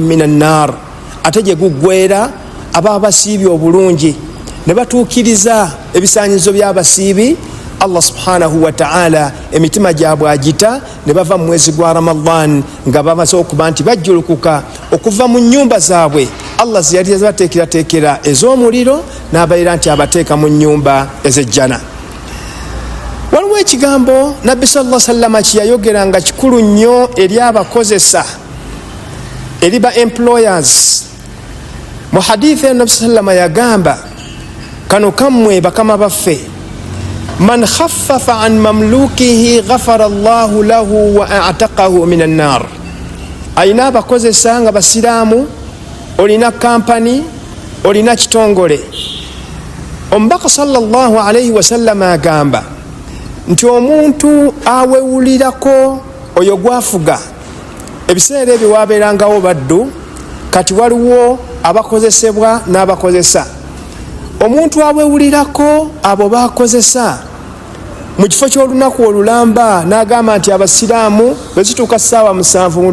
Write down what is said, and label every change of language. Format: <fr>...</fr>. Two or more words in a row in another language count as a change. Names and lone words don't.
<ar>من النار,</ar> <lg>ate gye guggweera aba basiibi obulungi ne batuukiriza ebisaanyizo by'abasiibi,</lg> <ar>الله سبحانه وتعالى</ar> <lg>emitima gyabwe agita ne bava mu mwezi gwa Ramadhan nga bamaze okuba nti bajjulukuka okuva mu nnyumba zaabwe Allah ze yali yabateekerateekera ez'omuliro n'abaira nti abateeka mu nnyumba ez'ejjana. Waliwo ekigambo Nabbi</lg> <ar>صلى الله عليه وسلم</ar> <lg>kyeyayogera nga kikulu nnyo eri abakozesa, eri ba employers. Mu hadithi ya Nabbi</lg> <ar>صلى الله عليه وسلم</ar> <lg>yagamba, kano kammwe bakama baffe,</lg> <ar>من خفف عن مملوكه غفر الله له وأعتقه من النار.</ar> <lg>Ayina abakozesa nga basiraamu, olina kampani, olina kitongole. Omubaka</lg> <ar>صلى الله عليه وسلم</ar> <lg>agamba nti omuntu awewulirako oyo gwafuga, ebiseera ebyo wabeerangawo baddu, kati waliwo abakozesebwa n'abakozesa. Omuntu awewulirako abo bakozesa mu kifo ky'olunaku olulamba n'agamba nti abasiraamu bwe zituuka ssaawa</lg>